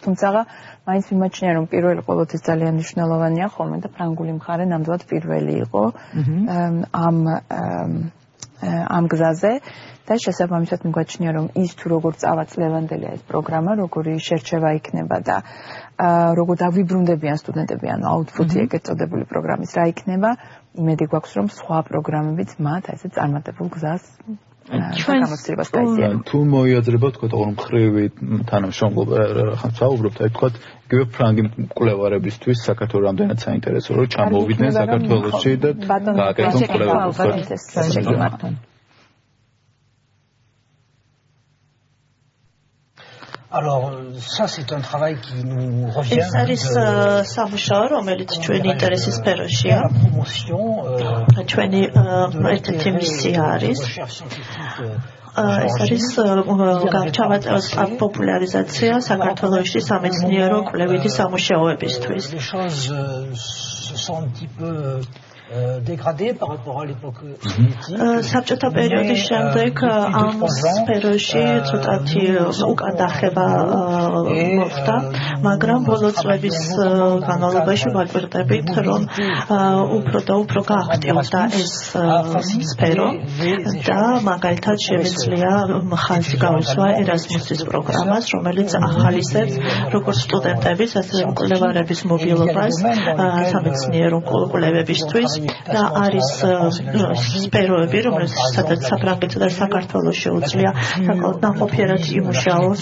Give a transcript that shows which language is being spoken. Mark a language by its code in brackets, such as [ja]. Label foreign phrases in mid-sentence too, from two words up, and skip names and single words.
[ka] თუმცა მაინც მიმაჩნია რომ პირველი ყოველთვის ძალიან მნიშვნელოვანია ხოლმე და ფრანგული მხარე ნამდვილად პირველი პირველი იყო ამ გზაზე და შესაბამისად მიგვაჩნია რომ ის თუ როგორ წავაწლევანდელია ეს პროგრამა, როგორი შერჩევა იქნება და როგორ დავიბრუნდებიან სტუდენტები, ანუ აუთფუტი ეგეთ წოდებული პროგრამის რა იქნება, იმედი გვაქვს რომ სხვა პროგრამებიც მათ ესე წარმატებულ გზას გამოცდილებას გაიძიებენ. თუ მოიაზრება თქვა ორმხრივი თანამშრომლობა რახან საუბრობთ, აი თქვა იგივე ფრანგი მკვლევარებისთვის საქართველოს რამდენად საინტერესო რომ ჩამოვიდნენ საქართველოში და გააკეთონ კვლევებს. [fr] Alors, ça, c'est un travail qui nous revient. [ka] ეს არის სამუშაო, რომელიც ჩვენი ინტერესის სფეროშია. ჩვენი ერთ-ერთი მისია არის. ეს არის ჩავაწევს პოპულარიზაცია საქართველოში სამეცნიერო კვლევითი სამუშაოებისთვის. [fr] Les choses se sont un petit peu dégradé par rapport à l'époque soviétique. [ka] საბჭოთა პერიოდის შემდეგ ამ სფეროში ცოტათი უკან დახევა მოხდა, მაგრამ ბოლო წლების განმავლობაში ვაკვირდებით, რომ უფრო და უფრო გააქტიურდა ეს სფერო და მაგალითად შემიძლია ხაზი გავუსვა ერასმუსის პროგრამას, რომელიც ახალისებს როგორც სტუდენტების, ასევე მკვლევარების მობილობას სამეცნიერო კვლევებისთვის და არის სფეროები, რომელსაც საფრანგეთსა და საქართველოს შეუძლია საკმაოდ ნაყოფიერად იმუშაოს.